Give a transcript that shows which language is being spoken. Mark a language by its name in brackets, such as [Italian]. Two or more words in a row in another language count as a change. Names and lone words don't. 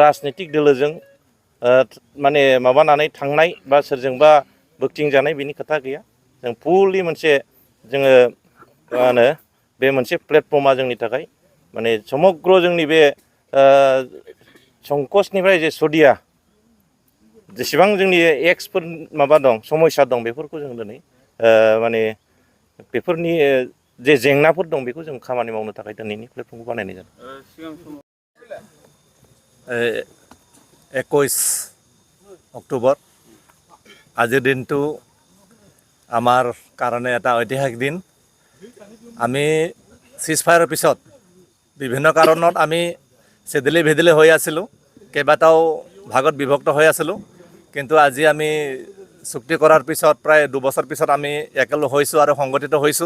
[Bodo] राजनितिक दोलोजों माने माबानानै थांनाय बा सोरजोंबा बोगथिंजानाय बिनि खोथा गैया जों फुलि मोनसे जोङो मा होनो बे मोनसे प्लेटफर्मा जोंनि थाखाय माने समग्र जोंनि बे संकसनिफ्राय जे सदिया जेसेबां जोंनि एक्सफोर माबा दं समस्या दं बेफोरखौ जों दिनै माने बेफोरनि जे जेंनाफोर दं बेखौ जों खामानि मावनो थाखाय दिनैनि प्लेटफर्मखौ बानायनाय जादों। [Assamese] 21 অক্টোবৰ আজিৰ দিনটো আমাৰ কাৰণে এটা ঐতিহাসিক দিন। আমি চিজফায়াৰৰ পিছত বিভিন্ন কাৰণত আমি চেদেলি ভেদেলি হৈ আছিলোঁ, কেইবাটাও ভাগত বিভক্ত হৈ আছিলোঁ, কিন্তু আজি আমি চুক্তি কৰাৰ পিছত প্ৰায় 2 বছৰ পিছত আমি একেলগ হৈছোঁ আৰু সংগঠিত হৈছোঁ।